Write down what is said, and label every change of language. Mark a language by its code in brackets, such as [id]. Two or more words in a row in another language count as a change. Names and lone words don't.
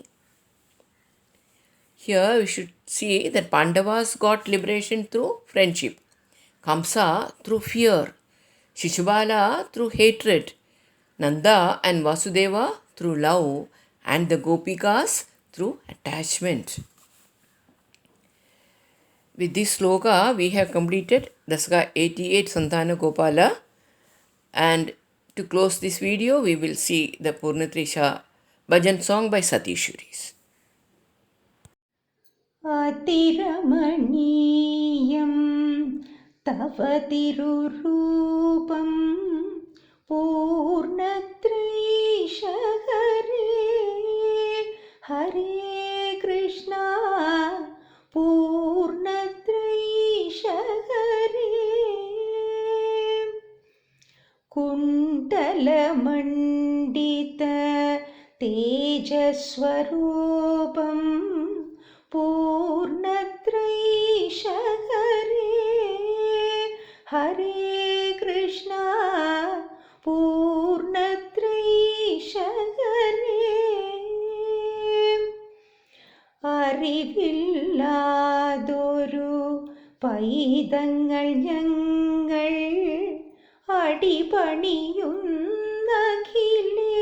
[en] Here we should see that Pandavas got liberation through friendship, Kamsa through fear, Shishubala through hatred, Nanda and Vasudeva through love, and the Gopikas through attachment. With this sloka, we have completed Dasaka 88 Santhanagopaalam, and to close this video, we will see the Purnatrisha Bhajan song by Satishuris. [sa] अतिरमणीयं तव तिरुरूपं पूर्णत्रैशहरे हरे कृष्णा पूर्णत्रैशहरे कुण्डलमण्डित तेजस्वरूपम् സ്വരൂപം പൂർണ്ണത്രൈശഹരേ ഹരേ കൃഷ്ണ പൂർണ്ണത്രൈശഹരേ. [ml] അറിവില്ലാതൊരു പൈതങ്ങൾ ഞങ്ങൾ അടിപണിയുന്നഖില